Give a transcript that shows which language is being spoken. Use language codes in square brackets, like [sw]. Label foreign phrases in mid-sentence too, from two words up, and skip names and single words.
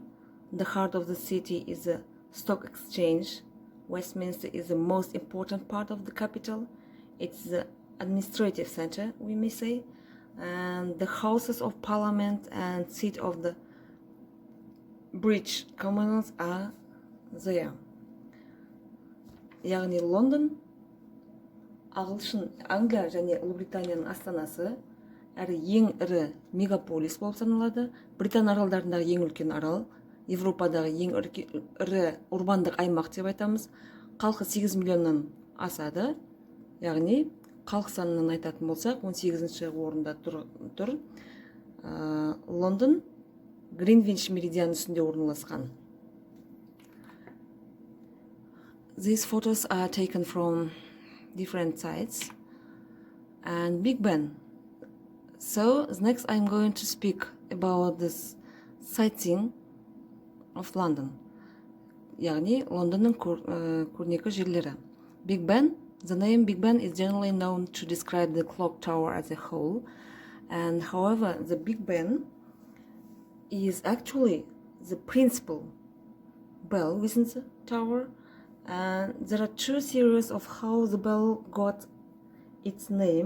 [en] The heart of the city is the stock exchange. Westminster is the most important part of the capital. It's the administrative center, we may say, and the houses of parliament and seat of the British Commonwealth are there. [kk] Яғни Лондон ағылшын, Англия және Ұлыбританияның астанасы, әрі ең ірі мегаполис болып саналады. Британ аралдарындағы ең үлкен арал, Европадағы ең ірі урбандық аймақ деп айтамыз. Халқы 8 миллионнан асады. Яғни халық санынан айтатын болсақ, 18-ші орында тұр. Лондон Гринвич меридиан үстінде орналасқан. [en] These photos are taken from different sites. And Big Ben. So next I'm going to speak about this sightseeing of London. [kk] Яғни Лондонның көрнекі жерлері. [en] Big Ben. The name Big Ben is generally known to describe the clock tower as a whole, and however, the Big Ben is actually the principal bell within the tower, and there are two theories of how the bell got its name.